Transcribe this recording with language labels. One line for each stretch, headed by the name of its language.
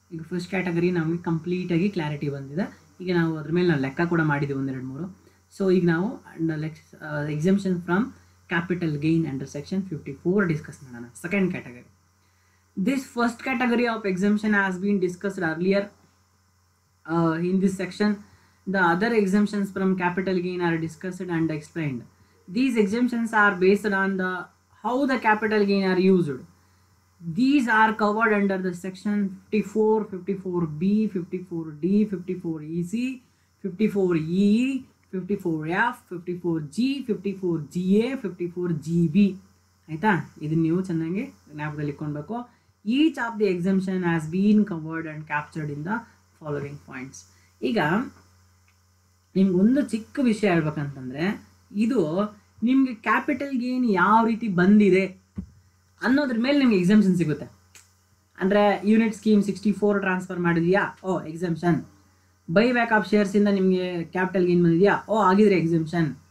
Kannada: ಈಗ first category ನಮಗೆ ಕಂಪ್ಲೀಟಾಗಿ ಕ್ಲಾರಿಟಿ ಬಂದಿದೆ. ಈಗ ನಾವು ಅದ್ರ ಮೇಲೆ ನಾವು ಲೆಕ್ಕ ಕೂಡ ಮಾಡಿದ್ದೀವಿ 1, 2, 3.
English: So ಈಗ ನಾವು exemption from capital gain under section 54 discuss ಮಾಡೋಣ. Second category. This first category of exemption has been discussed earlier in this section. The other exemptions from capital gain are discussed and explained. These exemptions are based on how the capital gain are used. These are covered under the section 54, 54B, 54D, 54EC, 54EE, 54F, 54G, 54GA, 54GB.
Kannada: ಆಯಿತಾ? ಇದನ್ನು ನೀವು ಚೆನ್ನಾಗಿ ಜ್ಞಾಪಕದಲ್ಲಿ ಇಟ್ಕೊಳ್ಬೇಕು.
English: Each of the exemption has been covered and captured in the following points.
Kannada: ಈಗ ನಿಮ್ಗೊಂದು ಚಿಕ್ಕ ವಿಷಯ ಹೇಳ್ಬೇಕಂತಂದರೆ, ಇದು ನಿಮಗೆ ಕ್ಯಾಪಿಟಲ್ ಗೇನ್ ಯಾವ ರೀತಿ ಬಂದಿದೆ ಅನ್ನೋದ್ರ ಮೇಲೆ ನಿಮ್ಗೆ ಎಕ್ಸೆಂಪ್ಷನ್ ಸಿಗುತ್ತೆ. ಅಂದರೆ unit scheme 64 transfer ಮಾಡಿದೆಯಾ? Exemption. Buy back of ಶೇರ್ಸಿಂದ ನಿಮಗೆ ಕ್ಯಾಪಿಟಲ್ ಗೇನ್ ಬಂದಿದೆಯಾ? ಆಗಿದ್ರೆ ಎಕ್ಸೆಂಪ್ಷನ್.